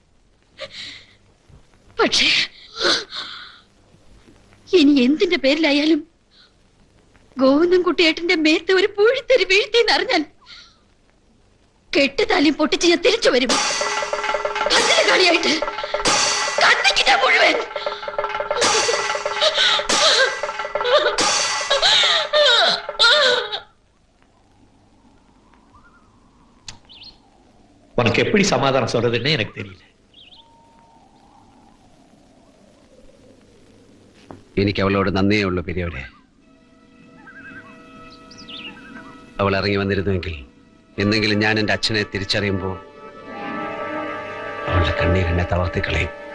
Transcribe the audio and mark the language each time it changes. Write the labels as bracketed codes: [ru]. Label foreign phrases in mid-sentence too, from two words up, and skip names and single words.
[ml] പക്ഷേ ഇനി എന്തിന്റെ പേരിലായാലും ഗോവിന്ദൻകുട്ടിയേട്ടന്റെ മേത്ത് ഒരു പൂഴിത്തരി വീഴ്ത്തിയെന്നറിഞ്ഞാൽ കെട്ടുതാലിയും പൊട്ടിച്ച് ഞാൻ തിരിച്ചു വരും. കളിയായിട്ട് കത്തിക്കിട്ട മുഴുവൻ. [ta] உனக்கு எப்படி சமாதானம் சொல்றதுன்னு எனக்கு தெரியல. [ml] എനിക്ക് അവളോട് നന്ദിയേ ഉള്ളൂ പെരിയവരെ. അവൾ ഇറങ്ങി വന്നിരുന്നുവെങ്കിൽ എന്നെങ്കിലും ഞാൻ എൻ്റെ അച്ഛനെ തിരിച്ചറിയുമ്പോൾ അവളുടെ കണ്ണീരെന്നെ തളർത്തിക്കളയും.